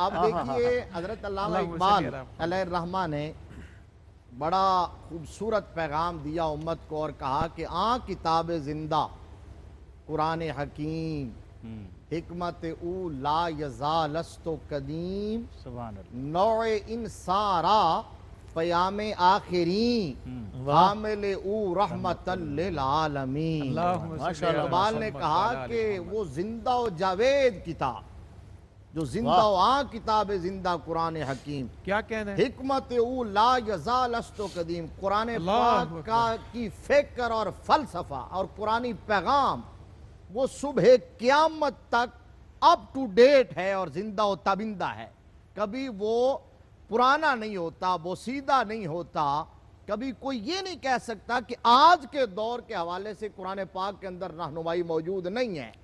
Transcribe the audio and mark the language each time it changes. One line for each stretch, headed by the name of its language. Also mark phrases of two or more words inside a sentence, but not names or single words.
Urdu: اب دیکھیے حضرت علامہ
Arabic: اللہم
Urdu: اقبال
Arabic: صلی اللہ علیہ الرحمہ
Urdu: نے بڑا خوبصورت پیغام دیا امت کو اور کہا کہ
Persian: کتاب زندہ قرآن حکیم, حکمت او لا یزالست قدیم,
Arabic: سبحان اللہ.
Persian: نوع انسارا پیام آخرین, حامل او رحمت للعالمین.
Arabic: اللہم صلی ماشاءاللہ.
Urdu: اقبال نے کہا کہ وہ زندہ و جاوید کتاب, جو زندہ و
Persian: کتاب زندہ قرآن حکیم,
Urdu: کیا کہنا ہے,
Persian: حکمت او لا یزال است و قدیم,
Urdu: قرآن اللہ پاک کا کی فکر اور فلسفہ اور قرآنی پیغام وہ صبح قیامت تک
English: up to date
Urdu: ہے اور زندہ و تابندہ ہے. کبھی وہ پرانا نہیں ہوتا, وہ سیدھا نہیں ہوتا. کبھی کوئی یہ نہیں کہہ سکتا کہ آج کے دور کے حوالے سے قرآن پاک کے اندر رہنمائی موجود نہیں ہے,